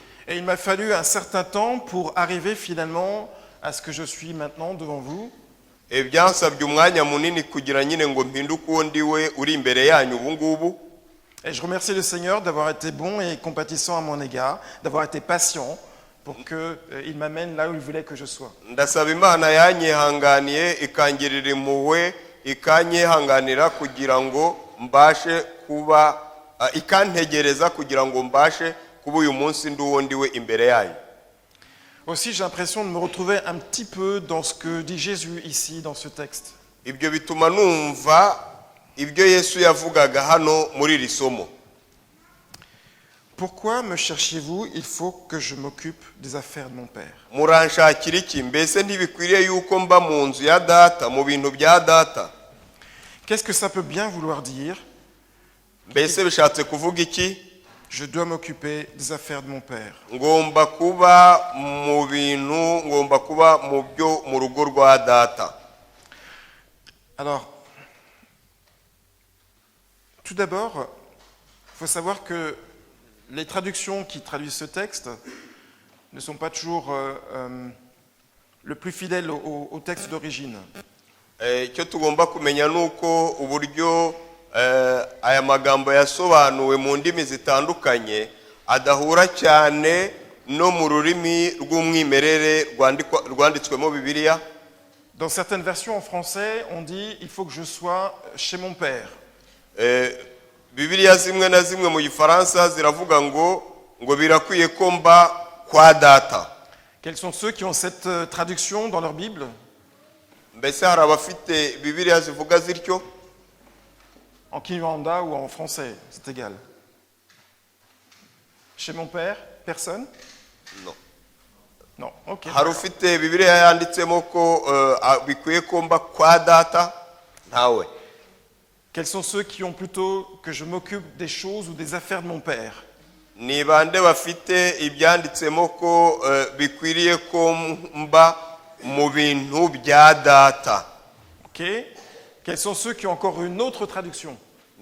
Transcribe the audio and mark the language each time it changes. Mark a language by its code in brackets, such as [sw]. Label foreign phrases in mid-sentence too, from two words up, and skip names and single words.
[fr] Et il m'a fallu un certain temps pour arriver finalement à ce que je suis maintenant devant vous. [rw] Byansabye umwanya munini kugira nyine ngo mpinduke uwo ndiwe uri imbere yanyu ubu ngubu. [fr] Et je remercie le Seigneur d'avoir été bon et compatissant à mon égard, d'avoir été patient pour qu'il m'amène là où il voulait que je sois. [rw] Ndasaba Imana yanyihanganiye ikangirira impuhwe ikanyihanganira kugira ngo mbashe kuba ikantegereza kugira ngo mbashe kuba uyu munsi ndi uwo ndiwe imbere yanyu. [fr] Aussi, j'ai l'impression de me retrouver un petit peu dans ce que dit Jésus ici, dans ce texte. [rw] Ibyo bituma numva ibyo Yesu yavugaga hano muri iri somo. [fr] Pourquoi me cherchez-vous? Il faut que je m'occupe des affaires de mon Père. [rw] Muranshakira iki? Mbese ntibikwiriye yuko mba mu nzu ya data, mu bintu bya data? [fr] Qu'est-ce que ça peut bien vouloir dire? [rw] Mbese bishatse kuvuga iki? [fr] Je dois m'occuper des affaires de mon Père. [rw] Ngomba kuba mu bintu, ngomba kuba mu byo mu rugo rwa data. [fr] Alors, tout d'abord, il faut savoir que les traductions qui traduisent ce texte ne sont pas toujours le plus fidèles au texte d'origine. [rw] Icyo tugomba kumenya nuko uburyo aya magambo yasobanuwe mu ndimi zitandukanye adahura cyane no mu rurimi rw'umwimerere rwanditswemo Bibiliya. [fr] Dans certaines versions en français, on dit « il faut que je sois chez mon Père ». [rw] Bibiliya zimwe na zimwe mu Gifaransa ziravuga ngo birakwiye ko mba kwa data. [fr] Quels sont ceux qui ont cette traduction dans leur Bible? [rw] Mbese hari abafite Bibiliya zivuga zityo? [fr] En Kinyarwanda ou en français, c'est égal. Chez mon Père, personne? No. Non, ok. [rw] Hari ufite Bibiliya yanditsemo ko bikwiye ko mba kwa data? Ntawe. [fr] Quels sont ceux qui ont plutôt que je m'occupe des choses ou des affaires de mon Père? [rw] Ni bande bafite ibyanditsemo ko bikwiriye ko mba mu bintu bya data? Ok. [fr] Quels sont ceux qui ont encore une autre traduction?